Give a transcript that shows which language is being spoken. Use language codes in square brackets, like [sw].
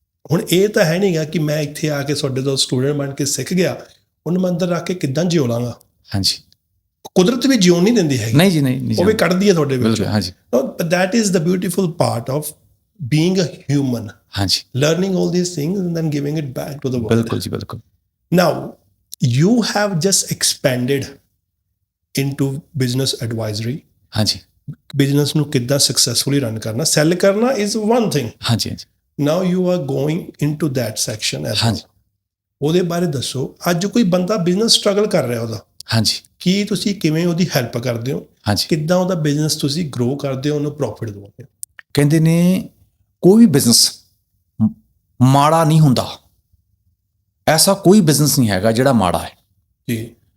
[pa] ਹੁਣ ਇਹ ਤਾਂ ਹੈ ਨਹੀਂਗਾ ਕਿ ਮੈਂ ਇੱਥੇ ਆ ਕੇ ਤੁਹਾਡੇ ਤੋਂ ਸਟੂਡੈਂਟ ਬਣ ਕੇ ਸਿੱਖ ਗਿਆ, ਉਹਨੂੰ ਮੈਂ ਅੰਦਰ ਰੱਖ ਕੇ ਕਿੱਦਾਂ ਜਿਉ ਲਾਂਗਾ? ਹਾਂਜੀ, ਕੁਦਰਤ ਵੀ ਜਿਉਣ ਨਹੀਂ ਦਿੰਦੀ ਹੈਗੀ। ਨਹੀਂ ਜੀ, ਨਹੀਂ, ਉਹ ਵੀ ਕੱਢਦੀ ਹੈ ਤੁਹਾਡੇ ਵਿੱਚ। ਹਾਂਜੀ, [en] That is the beautiful part of being a human. [pa] ਹਾਂਜੀ, [en] Learning all these things and then giving it back to the world. [pa] ਬਿਲਕੁਲ ਜੀ, ਬਿਲਕੁਲ। [en] Now you have just expanded into business advisory. [pa] ਹਾਂਜੀ, ਬਿਜ਼ਨਸ ਨੂੰ ਕਿੱਦਾਂ ਸਕਸੈਸਫੁਲੀ ਰਨ ਕਰਨਾ, cell ਕਰਨਾ [en] is one thing. [pa] ਹਾਂਜੀ, [en] now you are going into that section as well. [pa] ਉਹਦੇ ਬਾਰੇ ਦੱਸੋ। ਅੱਜ ਕੋਈ ਬੰਦਾ ਬਿਜ਼ਨਸ ਸਟਰਗਲ ਕਰ ਰਿਹਾ ਉਹਦਾ, ਹਾਂਜੀ, ਕੀ ਤੁਸੀਂ ਕਿਵੇਂ ਉਹਦੀ ਹੈਲਪ ਕਰਦੇ ਹੋ? ਹਾਂਜੀ, ਕਿੱਦਾਂ ਉਹਦਾ ਬਿਜ਼ਨਸ ਤੁਸੀਂ ਗਰੋ ਕਰਦੇ ਹੋ, ਉਹਨੂੰ ਪ੍ਰੋਫਿਟ ਦਿਵਾਉਂਦੇ ਹੋ? ਕਹਿੰਦੇ ਨੇ ਕੋਈ ਵੀ ਬਿਜ਼ਨਸ ਮਾੜਾ ਨਹੀਂ ਹੁੰਦਾ, ਐਸਾ ਕੋਈ ਬਿਜ਼ਨਸ ਨਹੀਂ ਹੈਗਾ ਜਿਹੜਾ ਮਾੜਾ ਹੈ ਜੀ।